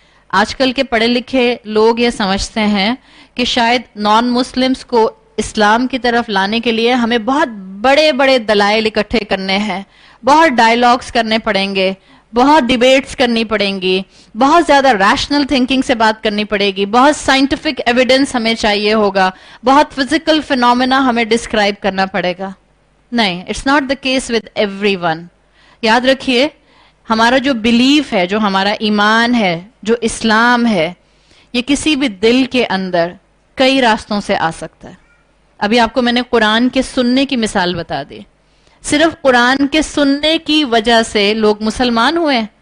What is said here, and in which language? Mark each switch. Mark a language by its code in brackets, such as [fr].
[ur] آج کل کے پڑھے لکھے لوگ یہ سمجھتے ہیں کہ شاید نان مسلمز کو اسلام کی طرف لانے کے لیے ہمیں بہت بڑے بڑے دلائل اکٹھے کرنے ہیں، بہت ڈائیلاگز کرنے پڑیں گے، بہت ڈیبیٹس کرنی پڑیں گی، بہت زیادہ ریشنل تھنکنگ سے بات کرنی پڑے گی، بہت سائنٹیفک ایویڈنس ہمیں چاہیے ہوگا، بہت فزیکل فینومینا ہمیں ڈسکرائب کرنا پڑے گا. [en] نہیں، it's not the case with everyone. [ur] یاد رکھیے، ہمارا جو بلیف ہے، جو ہمارا ایمان ہے، جو اسلام ہے، یہ کسی بھی دل کے اندر کئی راستوں سے آ سکتا ہے. ابھی آپ کو میں نے قرآن کے سننے کی مثال بتا دی. صرف قرآن کے سننے کی وجہ سے لوگ مسلمان ہوئے.